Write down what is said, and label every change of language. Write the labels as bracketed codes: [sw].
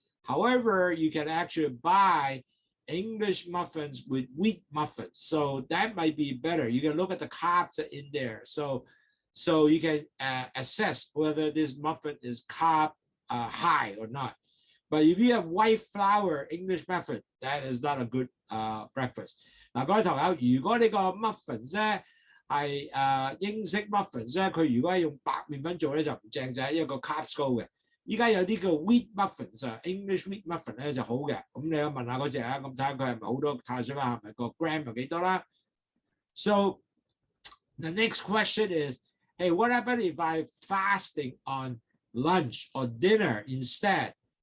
[en] However, you can actually buy English muffins with wheat muffins. So that might be better. You can look at the carbs in there. So you can assess whether this muffin is carb high or not. But if you have white flour English muffin, that is not a good breakfast. [zh] 嗱，各位同學，如果呢個 muffins 咧係英式 muffins 咧，佢如果係用白麵粉做咧就唔正仔，因為個 carbs 高嘅。依家有啲叫 wheat muffins 啊 ，English wheat muffin 咧就好嘅。咁你有問下嗰隻啊，咁睇下佢係咪好多碳水化合物，個 gram 係幾多啦 ？ [en] So the next question is, hey, what about if I'm fasting on lunch or dinner instead?